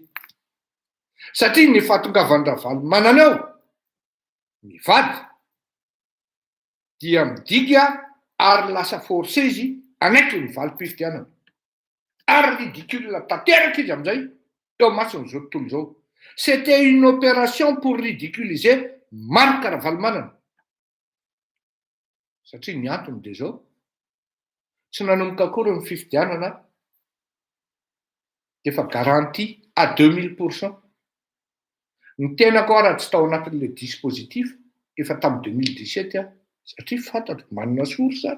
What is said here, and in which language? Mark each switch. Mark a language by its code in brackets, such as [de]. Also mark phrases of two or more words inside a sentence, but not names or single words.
[mg] Satria ny fahatongavan'ny Ravalomanana ao mivady dia midika ary lasa forcé izy anaiky ny valim-pifidianana. Ary ridicule tanteraka izy amin'izay eo mason'izao tontolo izao. [fr] C'était une opération pour ridiculiser Marc Ravalomanana. [mg] Satria ny antony dia izao. Tsy nanomboka akory ny fifidianana dia efa [fr] garantie à 2000%. [mg] Ny tenako raha tsy tao anatin'ilay dispositif efa tamin'ny 2017 satria fantatro manana source zany.